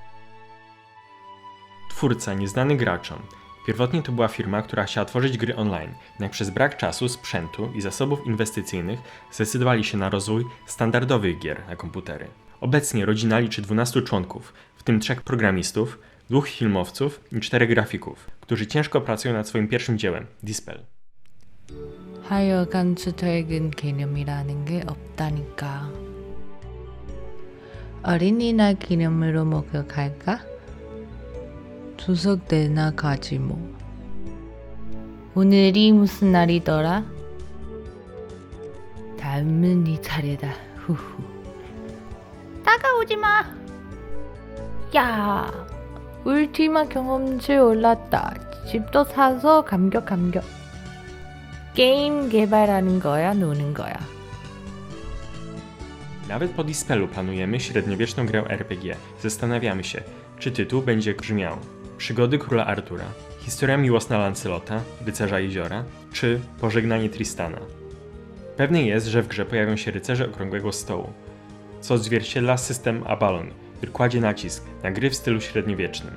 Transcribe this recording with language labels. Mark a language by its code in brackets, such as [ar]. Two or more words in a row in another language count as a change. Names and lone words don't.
[pl] Twórca nieznany graczom. Pierwotnie to była firma, która chciała tworzyć gry online, jednak przez brak czasu, sprzętu i zasobów inwestycyjnych zdecydowali się na rozwój standardowych gier na komputery. Obecnie rodzina liczy 12 członków, w tym 3 programistów, 2 filmowców i 4 grafików, którzy ciężko pracują nad swoim pierwszym dziełem, Dispel. [ko] 하여간 주택은 개념이라는 게 없다니까. 어린이날 기념으로 목욕할까? 추석 때나 가지 뭐. 오늘이 무슨 날이더라? 다음은 네 차례다. 후후. 다가오지 마. 야, 울티마 경험치 올랐다. 집도 사서 감격. 게임 개발하는 거야, 노는 거야. [pl] Nawet po Dispelu planujemy średniowieczną grę RPG. Zastanawiamy się, czy tytuł będzie brzmiał Przygody Króla Artura, Historia miłosna Lancelota, Rycerza Jeziora, czy Pożegnanie Tristana. Pewne jest, że w grze pojawią się rycerze Okrągłego Stołu, co odzwierciedla system Abalon, który kładzie nacisk na gry w stylu średniowiecznym.